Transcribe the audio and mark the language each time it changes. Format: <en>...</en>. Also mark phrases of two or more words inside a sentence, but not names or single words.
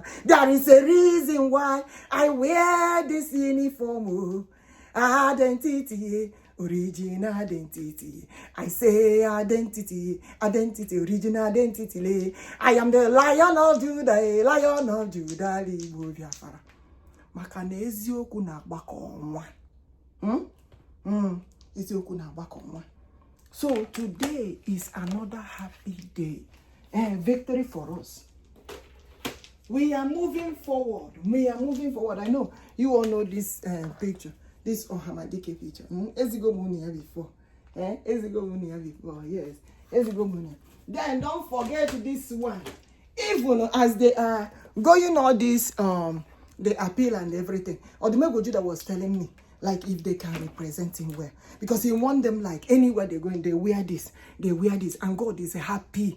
<en>There is a reason why I wear this uniform. Identity. Original identity. I say identity, identity, original identity. I am the Lion of Judah, Lion of Judah, IGBO-BIAFRANS.</en> <ig>Maka na eziokwu na-agbakọ ọnwa. Eziokwu na-agbakọ ọnwa.</ig> <en>So today is another happy day. Victory for us. We are moving forward. We are moving forward. I know you all know this picture. This OHAMADIKE picture. EZIGO-MUNIA before. EZIGO-MUNIA before. Yes. EZIGO-MUNIA. Then don't forget this one. Even as they are going all this, the appeal and everything. Odumegwu Judah was telling me, like, if they can represent him well. Because he want them, like, anywhere they're going, they wear this. They wear this. And God is happy.</en>